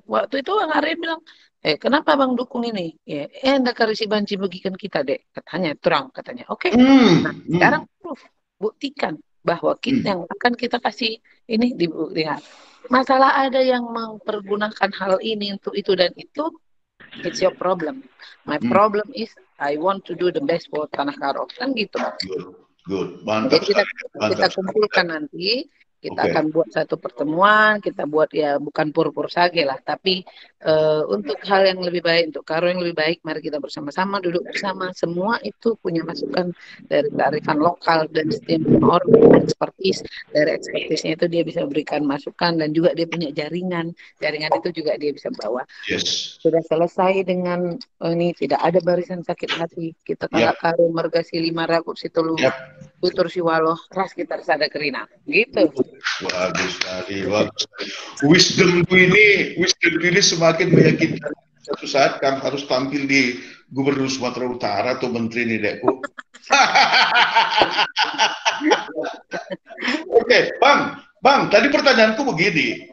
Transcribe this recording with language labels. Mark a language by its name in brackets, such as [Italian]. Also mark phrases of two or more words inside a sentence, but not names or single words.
[Indonesian] Waktu itu Bang Arya bilang, kenapa Bang dukung ini? [Batak Karo] Ndak karisi banci [Indonesian] bagikan kita, Dek. Katanya, terang katanya. Oke. Nah, sekarang buktikan bahwa kita yang akan kita kasih ini dilihat. Masalah ada yang mempergunakan hal ini untuk itu dan itu, [English] it's your problem. My problem is I want to do the best for Tanah Karo. [Indonesian] Kan gitu. Good. Mantap. Jadi kita kumpulkan nanti, kita akan buat satu pertemuan, kita buat ya bukan [Batak Karo] pur-pur sage [Indonesian] lah, tapi untuk hal yang lebih baik, untuk Karo yang lebih baik, mari kita bersama-sama duduk bersama. Semua itu punya masukan dari kearifan lokal dan setiap orang expertise, dari expertise-nya itu dia bisa berikan masukan dan juga dia punya jaringan itu juga dia bisa bawa. Sudah selesai dengan ini, tidak ada barisan sakit hati. [Batak Karo] Kita Karo mergasi 500 Situlu, tutur Siwaloh, ras kita sada kerina. [Indonesian] Gitu. Bagus sekali. Wisdom ini semakin meyakinkan. Suatu saat Kang harus tampil di Gubernur Sumatera Utara atau Menteri nih, Dekku. Oke, Bang, tadi pertanyaanku begini.